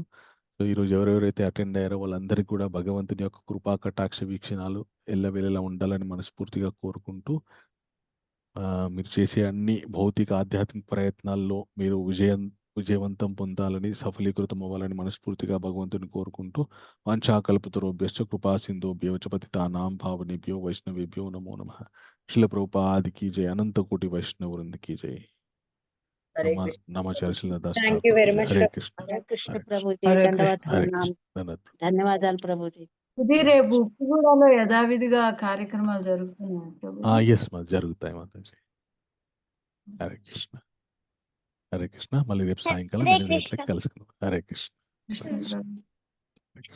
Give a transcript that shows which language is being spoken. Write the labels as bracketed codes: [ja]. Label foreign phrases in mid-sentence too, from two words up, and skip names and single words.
[te] సో ఈరోజు ఎవరెవరైతే అటెండ్ అయ్యారో వాళ్ళందరికీ కూడా భగవంతుని యొక్క కృపా కటాక్ష వీక్షణాలు ఎల్లవేళలా ఉండాలని మనస్ఫూర్తిగా కోరుకుంటూ మీరు చేసే అన్ని భౌతిక ఆధ్యాత్మిక ప్రయత్నాల్లో మీరు విజయవంతం పొందాలని, సఫలీకృతం అవ్వాలని మనస్ఫూర్తిగా భగవంతుని కోరుకుంటూ [sa] వాంఛాకల్పతరుభ్యశ్చ కృపా సింధుభ్యో చ పతితానాం పావనేభ్యో వైష్ణవేభ్యో నమో నమః. [hi] శిల ప్రభుపాద की जय. अनंत कोटि वैष्णव वृंद की जय. हरे कृष्ण नमाचार्य श्रीलदास [en] Thank you very much [hi] हरे कृष्ण हरे कृष्ण हरे प्रभु जी हरे धन्यवाद हरे प्रणाम कृष्ण धन्यवाद. [te] ధన్యవాదాలు ప్రభు జీ. ఇది రేపు ఉప్పుగూడలో యథావిధిగా కార్యక్రమాలు జరుగుతున్నాయి ప్రభుజీ. ఎస్ మా జరుగుతాయి మాతాజీ. హరే కృష్ణ హరే కృష్ణ. మళ్ళీ రేపు సాయంకాలం 8 గంటలకు కలుసుకుందాం. హరే కృష్ణ కృష్ణ ప్రభు. హరే కృష్ణ